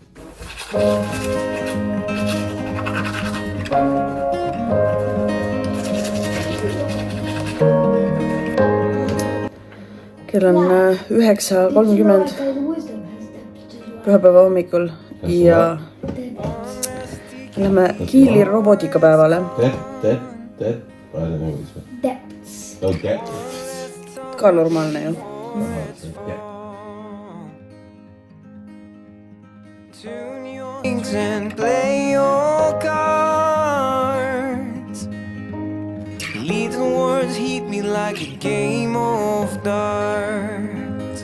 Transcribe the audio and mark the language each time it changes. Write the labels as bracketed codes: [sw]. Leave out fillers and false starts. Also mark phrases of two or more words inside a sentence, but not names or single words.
[et] Kell on 9:30 pühapäeva hommikul ja lähme Kiili robotikapäevale. Ka normaalne ju. [en] and play your cards. Little words hit me like a game of darts.